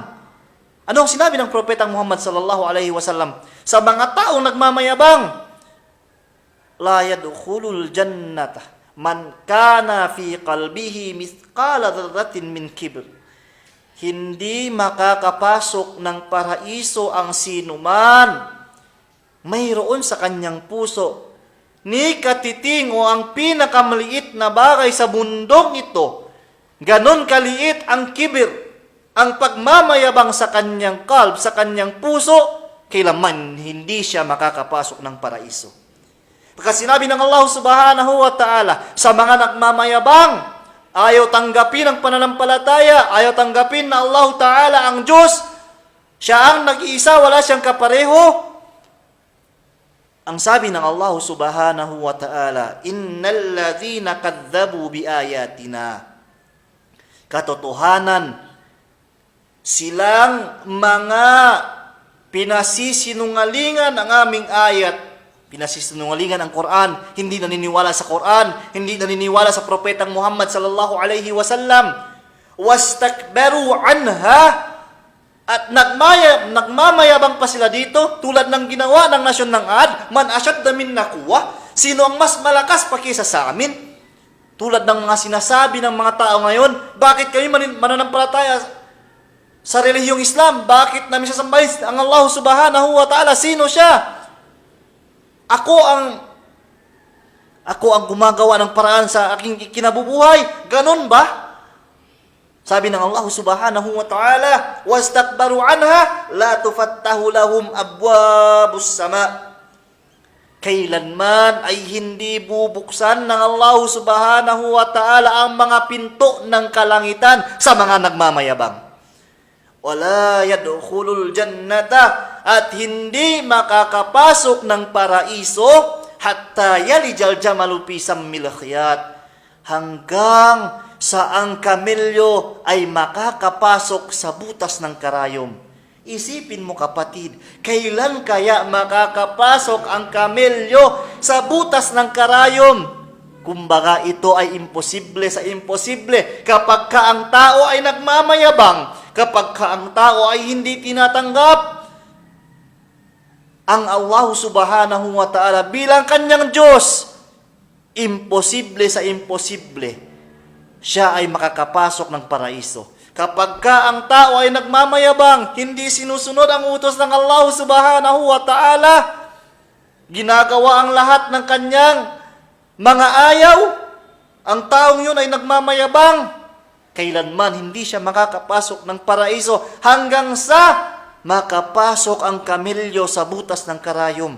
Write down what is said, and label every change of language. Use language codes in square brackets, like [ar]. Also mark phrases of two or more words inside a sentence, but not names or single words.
[tl] Ano ang sinabi ng propetang Muhammad [ar] صلى الله عليه وسلم? [tl] Sa mga taong nagmamayabang, [ar] لا يدخل الجنة من كان في قلبه مثقال ذرة من كبر. [tl] Hindi makakapasok ng paraiso ang sinuman mayroon sa kanyang puso ni katiting o ang pinakamaliit na bagay sa mundong ito. Ganon kaliit ang kibir, ang pagmamayabang sa kanyang kalb, sa kanyang puso, kailanman hindi siya makakapasok ng paraiso. Pagka sinabi ng Allah [ar] سبحانه وتعالى, [tl] sa mga nagmamayabang, ayaw tanggapin ang pananampalataya, ayaw tanggapin na [ar] الله تعالى [tl] ang Diyos, siya ang nag-iisa, wala siyang kapareho. Ang sabi ng Allah [ar] سبحانه وتعالى, إن الذين كذبوا بآياتنا. [tl] Katotohanan, silang mga pinasisinungalingan ang aming ayat. Pinasisinungalingan ang Quran, hindi naniniwala sa Quran, hindi naniniwala sa propetang Muhammad [ar] صلى الله عليه وسلم. واستكبروا عنها, [tl] at nagmamayabang pa sila dito, tulad ng ginawa ng nasyon ng Ad, [ar] من أشد منا قوة, [tl] sino ang mas malakas pa kaysa sa amin? Tulad ng mga sinasabi ng mga tao ngayon, bakit kami mananampalataya sa relihiyong Islam? Bakit namin sasambahin ang Allah [ar] سبحانه وتعالى? [tl] Sino siya? Ako ang gumagawa ng paraan sa aking kinabubuhay. Ganon ba? Sabi ng Allah [ar] سبحانه وتعالى, واستكبروا عنها لا تفتح لهم أبواب السماء. [tl] Kailanman ay hindi bubuksan ng Allah [ar] سبحانه وتعالى [tl] ang mga pinto ng kalangitan sa mga nagmamayabang. [ar] ولا يدخلون الجنة, [tl] at hindi makakapasok ng paraiso [ar] حتى يلج الجمل في سم الخياط, [tl] hanggang sa ang kamelyo ay makakapasok sa butas ng karayom. Isipin mo kapatid, kailan kaya makakapasok ang kamelyo sa butas ng karayom? Kumbaga ito ay imposible sa imposible kapag ka ang tao ay nagmamayabang, kapag ka ang tao ay hindi tinatanggap ang Allah [ar] سبحانه وتعالى [tl] bilang kanyang Diyos. Imposible sa imposible, siya ay makakapasok ng paraiso. Kapag ka ang tao ay nagmamayabang, hindi sinusunod ang utos ng Allah [ar] سبحانه وتعالى, [tl] ginagawa ang lahat ng kanyang mga ayaw, ang taong yun ay nagmamayabang, kailanman hindi siya makakapasok ng paraiso hanggang sa makapasok ang kamelyo sa butas ng karayom.